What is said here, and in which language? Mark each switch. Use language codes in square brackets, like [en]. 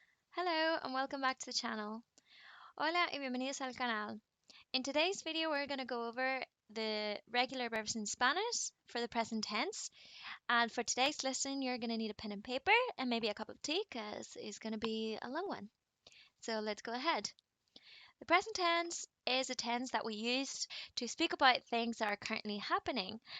[en] Hello and welcome back to the channel. [es] Hola y bienvenidos al canal. [en] In today's video we're going to go over the regular verbs in Spanish for the present tense, and for today's lesson you're going to need a pen and paper and maybe a cup of tea because it's going to be a long one. So let's go ahead. The present tense is a tense that we use to speak about things that are currently happening.